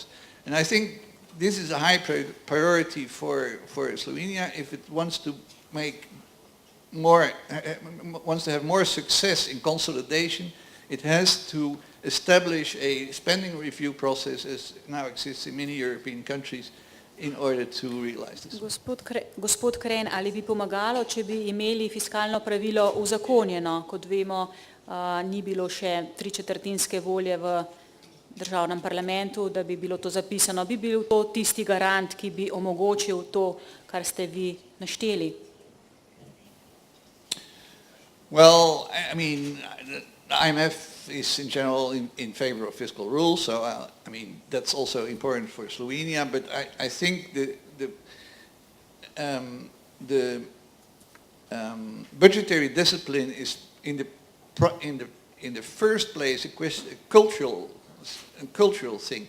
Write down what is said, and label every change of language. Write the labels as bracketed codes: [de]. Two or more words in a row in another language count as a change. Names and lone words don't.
[en] And I think this is a high priority for Slovenia if it wants to have more success in consolidation. It has to establish a spending review process, as now exists in many European countries, in order to realize this. [sl] Gospod Kraan, ali bi pomagalo, če bi imeli fiskalno pravilo uzakonjeno? Kot vemo, ni bilo še 3/4 volje v državnem parlamentu, da bi bilo to zapisano. Bi bil to tisti garant, ki bi omogočil to, kar ste vi našteli? [en] Well, I mean, the IMF is in general in favor of fiscal rules, so I mean that's also important for Slovenia. But I think the budgetary discipline is in the first place a cultural thing.